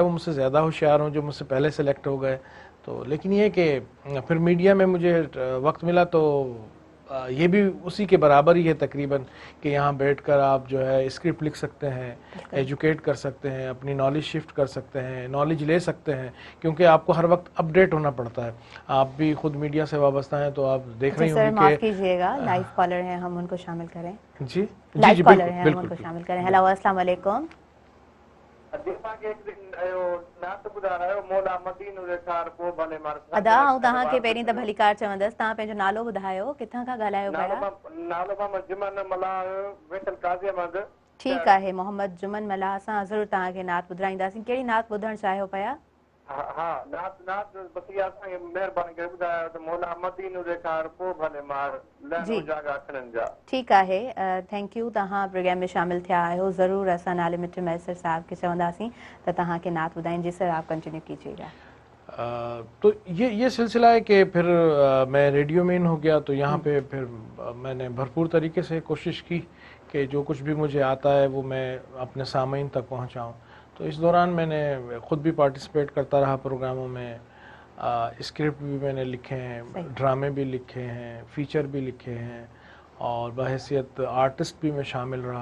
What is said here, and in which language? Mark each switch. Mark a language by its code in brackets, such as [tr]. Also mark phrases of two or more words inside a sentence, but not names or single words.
[ur] وہ مجھ سے زیادہ ہوشیار ہوں جو مجھ سے پہلے سلیکٹ ہو گئے، تو لیکن یہ کہ پھر میڈیا میں مجھے وقت ملا تو یہ بھی اسی کے برابر ہی ہے تقریباً، کہ یہاں بیٹھ کر آپ جو ہے اسکرپٹ لکھ سکتے ہیں، ایجوکیٹ کر سکتے ہیں، اپنی [en] knowledge shift [ur] کر سکتے ہیں، نالج لے سکتے ہیں، کیونکہ آپ کو ہر وقت اپ ڈیٹ ہونا پڑتا ہے، آپ بھی خود میڈیا سے وابستہ ہیں تو آپ دیکھ رہی ہوں گی کہ معاف کیجیے گا، [en] live caller [ur] ہیں، ہم ان کو شامل کریں۔ جی [en] live caller [ur] ہیں، ہم ان کو شامل کریں۔ [sd] ہیلو، [ar] السلام علیکم۔ [sd] ادا ہوں تہاں کے पहिरीं त भली कार चवंदसि, तव्हां पंहिंजो नालो ॿुधायो, किथां खां ॻाल्हायो पिया? नालो मां मजमान मल्हार वेठल काज़ी अहमद। ठीकु आहे मोहम्मद जुमन मला, असां ज़रूरु तव्हांखे नात ॿुधाईंदासीं। कहिड़ी नात ॿुधणु चाहियो पिया? हा नात बस इहा असांखे महिरबानी करे ॿुधायो त मौला मदीनो ॾेखार पोइ भले मार लहणो जागा अखरनि जा। ठीकु आहे, [en] thank you, [sd] तव्हां प्रोग्राम में शामिल थिया आहियो। ज़रूरु असां नाले मिट मैसर साहब खे चवंदासीं त तव्हांखे नात ॿुधाइनि। [ur] جی سر، آپ کنٹینیو کیجیے گا. تو یہ سلسلہ ہے کہ پھر میں [en] radio man [ur] ہو گیا، تو یہاں پہ پھر میں نے بھرپور طریقے سے کوشش کی کہ جو کچھ بھی مجھے آتا ہے وہ میں اپنے سامعین تک پہنچاؤں. تو اس دوران میں نے خود بھی پارٹیسیپیٹ کرتا رہا پروگراموں میں، اسکرپٹ بھی میں نے لکھے ہیں، ڈرامے بھی لکھے ہیں، فیچر بھی لکھے ہیں، اور بحیثیت آرٹسٹ بھی میں شامل رہا.